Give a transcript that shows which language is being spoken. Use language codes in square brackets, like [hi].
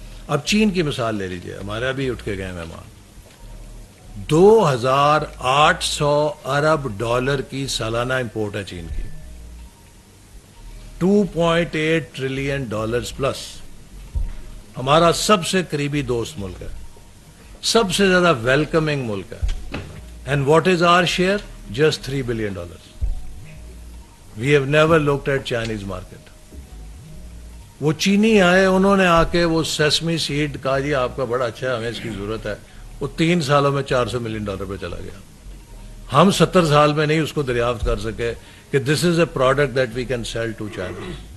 [ur] اب چین کی مثال لے لیجئے, ہمارے بھی اٹھ کے گئے مہمان. 2800 ارب ڈالر کی سالانہ امپورٹ ہے چین کی, 2.8 ٹریلین ڈالرز پلس. ہمارا سب سے قریبی دوست ملک ہے, سب سے زیادہ ویلکمنگ ملک ہے. [en] And what is our share? Just $3 billion. We have never looked at Chinese market. [ur] وہ چینی آئے, انہوں نے آ کے وہ سیسمی سیڈ کہا جی آپ کا بڑا اچھا ہے, ہمیں اس کی ضرورت ہے. وہ 3 سالوں میں $400 ملین پہ چلا گیا. ہم 70 سال میں نہیں اس کو دریافت کر سکے کہ [en] This is a product that we can sell to China.